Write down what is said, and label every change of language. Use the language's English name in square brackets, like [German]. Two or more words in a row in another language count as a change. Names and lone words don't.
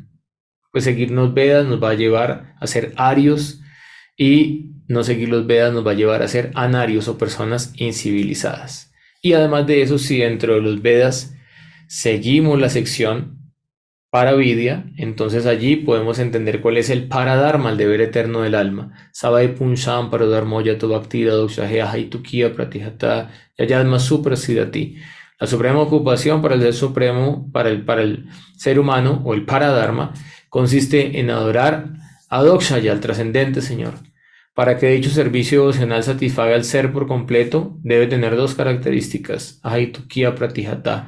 [Spanish] Pues seguir los Vedas nos va a llevar a ser arios y no seguir los Vedas nos va a llevar a ser anarios o personas incivilizadas. Y además de eso, si dentro de los Vedas seguimos la sección Paravidya, entonces allí podemos entender cuál es el Paradharma, el deber eterno del alma. [Sanskrit] सवै पुंसाम् परधर्मो यतो भक्तिर दोक्षहेय हैतुकिय प्रतिहत ययद्म सुप्रसीदति. [Spanish] La suprema ocupación para el ser supremo, para el ser humano o el Paradharma, consiste en adorar a Dokshaya, al trascendente Señor. Para que dicho servicio devocional satisfaga al ser por completo, debe tener dos características. [Sanskrit] अहैतुकिय प्रतिहत.